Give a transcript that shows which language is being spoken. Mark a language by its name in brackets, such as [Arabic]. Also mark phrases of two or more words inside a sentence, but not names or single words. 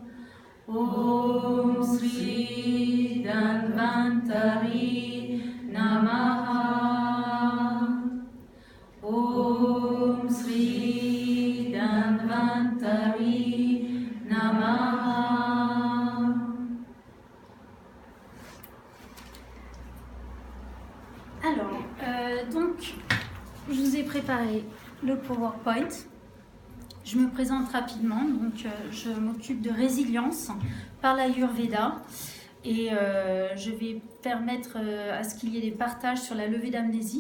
[Sanskrit] Om Sri Dhanvantari Namaha. Om Sri Dhanvantari Namaha. [French] Alors, donc, je vous ai préparé le PowerPoint. Je me présente rapidement. Donc, je m'occupe de résilience par l'Ayurveda et je vais permettre à ce qu'il y ait des partages sur la levée d'amnésie.